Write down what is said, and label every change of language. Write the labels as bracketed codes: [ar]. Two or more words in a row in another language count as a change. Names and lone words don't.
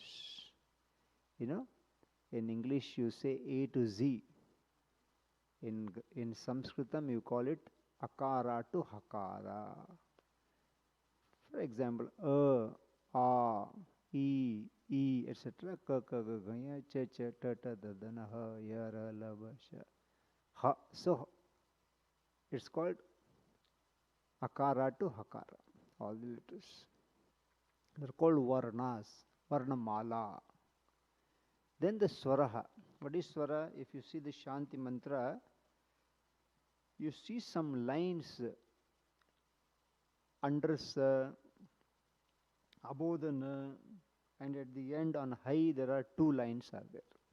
[en] You know, in English you say A to Z. In Sanskritam you call it Akara to Hakara. For example, A, E, etc. [sa] Ka, ka, ga, ga, ya, cha, cha, ta, ta, da, da, na, ha, ya, ra, la, ba, sha. Ha. [en] So it's called Akara to Hakara. All the letters. They're called Varnas, Varnamala. Then the Swaraha. What is Swara? If you see the Shanti mantra, you see some lines under Sa, Abodhana, and at the end on Hai there are 2 lines are there.